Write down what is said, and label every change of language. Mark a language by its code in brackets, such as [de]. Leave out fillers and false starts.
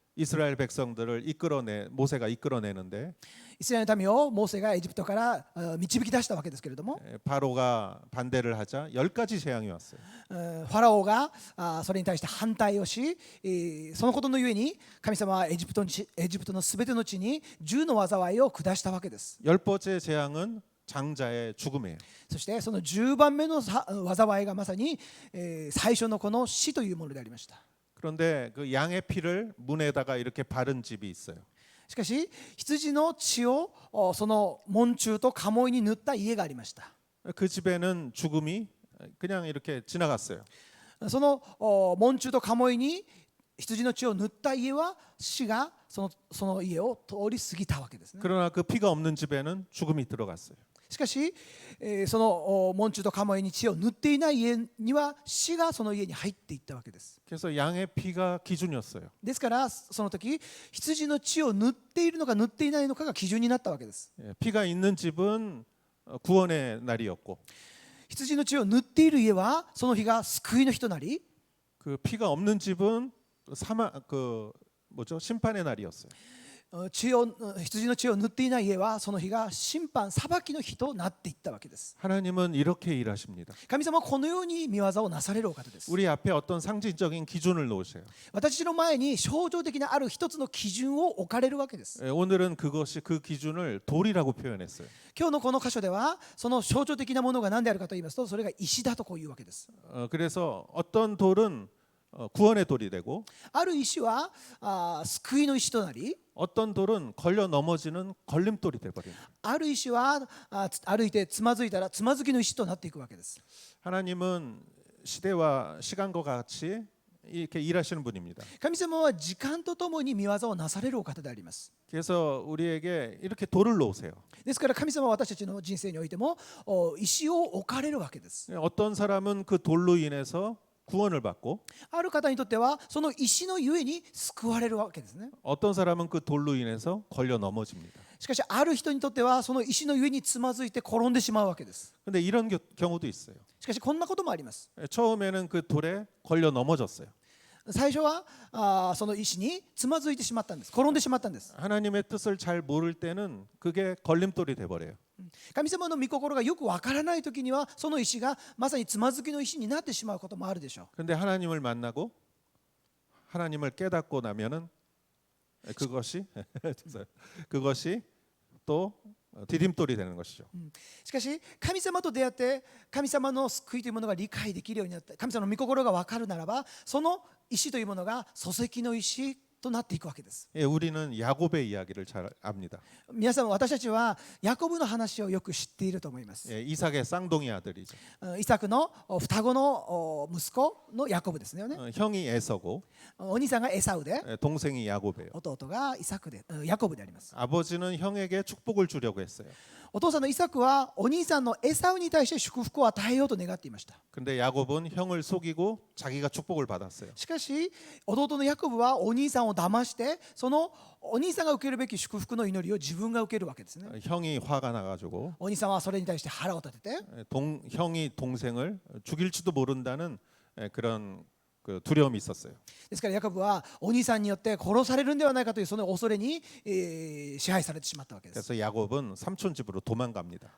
[ko] 이스라엘 백성들을 모세가 이끌어내는데 [ja] イスラエルの民をモーセがエジプトから導き出したわけですけれども、 [ko] 바로가 반대를 하자 10가지 재앙이 왔어요. [ja] ファラオがそれに対して反対をし、そのことのゆえに神様はエジプトのすべての地に10の災いを下したわけです。 [ko] 10번째 재앙은 장자의 죽음이에요. [ja] そしてその10番目の災いがまさに最初のこの死というものでありました。 [ko] 그런데 그 양의 피를 문에다가 이렇게 바른 집이 있어요. [ja] しかし羊の血をその門柱と家紋に塗った家がありました。 [ko] 그 집에는 죽음이 그냥 이렇게 지나갔어요. [ja] その門柱と家紋に羊の血を塗った家は死がその家を通り過ぎたわけですね。 [ko] 그러나 그 피가 없는 집에는 죽음이 들어갔어요. [ja] しかしその門柱と家紋に血を塗っていない家には死がその家に入っていったわけです。 [ko] 그래서 양의 피가 기준이었어요. [ja] ですからその時羊の血を塗っているのか塗っていないのかが基準になったわけです。 [ko] 피가 있는 집은 구원의 날이었고 [ja] 羊の血を塗っている家はその日が救いの日となり [ko] 그 피가 없는 집은 심판의 날이었어요. [ja] 羊の血を塗っていない家はその日が審判裁きの日となっていったわけです。 [ko] 하나님은 이렇게 일하십니다. [ja] 神様はこのように見業をなされるお方です。 [ko] 우리 앞에 어떤 상징적인 기준을 놓으세요. [ja] 私の前に象徴的なある一つの基準を置かれるわけです。 [ko] 오늘은 그것이 그 기준을 돌이라고 표현했어요. [ja] 今日のこの箇所ではその象徴的なものが何であるかと言いますとそれが石だとこういうわけです。 [ko] 그래서 어떤 돌은 구원의 돌이 되고 [ja] ある石は救いの石となり [ko] 어떤 돌은 걸려 넘어지는 걸림돌이 돼버립니다. [ja] ある石は歩いてつまずいたらつまずきの石となっていくわけです。 [ko] 하나님은 시대와 시간과 같이 이렇게 일하시는 분입니다. [ja] 神様は時間とともに見業をなされるお方であります。 [ko] 그래서 우리에게 이렇게 돌을 놓으세요. [ja] ですから神様は私たちの人生においても石を置かれるわけです。 [ko] 어떤 사람은 그 돌로 인해서 구원을 받고 [ja] ある方にとってはその石のゆえに救われるわけですね。 [ko] 어떤 사람은 그 돌로 인해서 걸려 넘어집니다. [ja] しかしある人にとってはその石のゆえにつまずいて転んでしまうわけです。 [ko] 근데 이런 경우도 있어요. [ja] しかしこんなこともあります。 [ko] 처음에는 그 돌에 걸려 넘어졌어요. [ja] 最初はその石につまずいてしまったんです。転んでしまったんです。 [ko] 하나님의 뜻을 잘 모를 때는 그게 걸림돌이 돼 버려요. [ja] 神様の御心がよくわからないときにはその石がまさにつまずきの石になってしまうこともあるでしょう。 [ko] 근데 하나님을 만나고 하나님을 깨닫고 나면은 그것이 또 디딤돌이 되는 것이죠. [ja] しかし神様と出会って神様の救いというものが理解できるようになって神様の御心がわかるならばその石というものが礎石の石となっていくわけです。 [ko] 예, 우리는 야곱의 이야기를 잘 압니다. [ja] 皆さん、私たちはヤコブの話をよく知っていると思います。 [ko] 예, 이삭의 쌍둥이 아들이죠. [ja] イサクの双子の息子のヤコブですよね。 [ko] 형이 에서고 [ja] お兄さんがエサウで [ko] 예, 동생이 야곱이에요. [ja] 弟がイサクでヤコブであります。 [ko] 아버지는 형에게 축복을 주려고 했어요. [ja] お父さんのイサクはお兄さんのエサウに対して祝福を与えようと願っていました。 [ko] 근데 야곱은 형을 속이고 자기가 축복을 받았어요. [ja] しかし弟のヤコブはお兄さんを騙してそのお兄さんが受けるべき祝福の祈りを自分が受けるわけですね。 [ko] 형이 화가 나가지고 [ja] お兄さんはそれに対して腹を立てて [ko] 형이 동생을 죽일지도 모른다는 그런 그 두려움이 있었어요. [ja] ですからヤコブはお兄さんによって殺されるんではないかというその恐れに、支配されてしまったわけです。 [ko] 그래서 야곱은 삼촌 집으로 도망갑니다.